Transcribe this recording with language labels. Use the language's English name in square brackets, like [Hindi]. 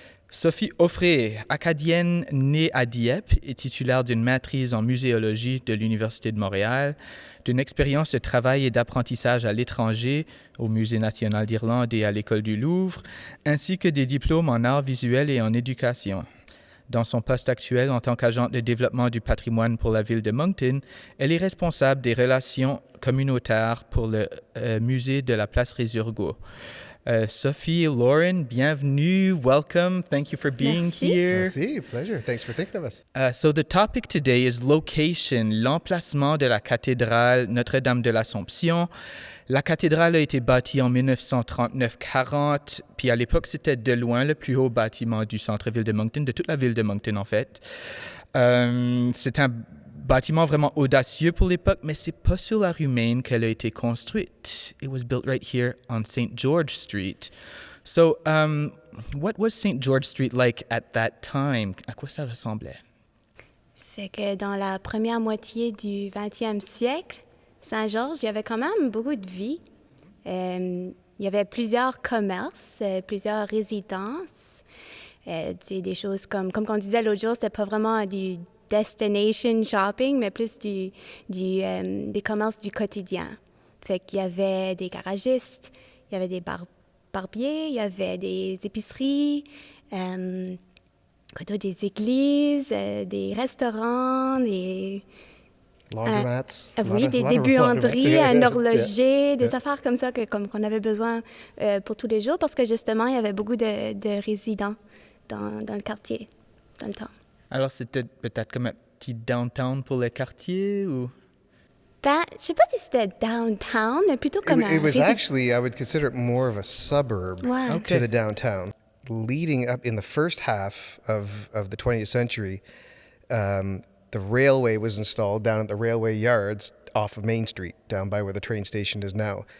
[French] Sophie Auffrey, acadienne née à Dieppe et titulaire d'une maîtrise en muséologie de l'Université de Montréal, d'une expérience de travail et d'apprentissage à l'étranger au Musée national d'Irlande et à l'École du Louvre, ainsi que des diplômes en arts visuels et en éducation. Dans son poste actuel en tant qu'agente de développement du patrimoine pour la ville de Moncton, elle est responsable des relations communautaires pour le musée de la place Resurgo. Sophie, Lawren, bienvenue. [English] Welcome. Thank you for being here. [French] Merci, [English] pleasure. Thanks for thinking of us. So the topic today is location, [French] l'emplacement de la cathédrale Notre-Dame de l'Assomption. La cathédrale a été bâtie en 1939-40, puis à l'époque, c'était de loin le plus haut bâtiment du centre-ville de Moncton, de toute la ville de Moncton en fait. C'est un bâtiment vraiment audacieux pour l'époque, mais c'est pas sur la rue Main qu'elle a été construite. [English] It was built right here on St. George Street. So, what was St. George Street like at that time? [French] À quoi ça ressemblait? Fait que dans la première moitié du 20e siècle, Saint-Georges, il y avait quand même beaucoup de vie. Il y avait plusieurs commerces, plusieurs résidences. Des choses comme on disait l'autre jour, c'était pas vraiment du destination shopping, mais plus des commerces du quotidien. Fait qu'il y avait des garagistes, il y avait des barbiers, il y avait des épiceries, des églises, des restaurants, des [English] Laundromats. [French] oui, des buanderies, un horloger, des affaires comme ça qu'on avait besoin pour tous les jours parce que justement, il y avait beaucoup de résidents dans le quartier, dans le temps. Alors, c'était peut-être comme un petit downtown pour le quartier ou? Je sais pas si c'était downtown, mais plutôt comme [English] It was actually, I would consider it more of a suburb to the downtown. Leading up in the first half of the 20th century, the railway was installed down at the railway yards off of Main Street, down by where the train station is now.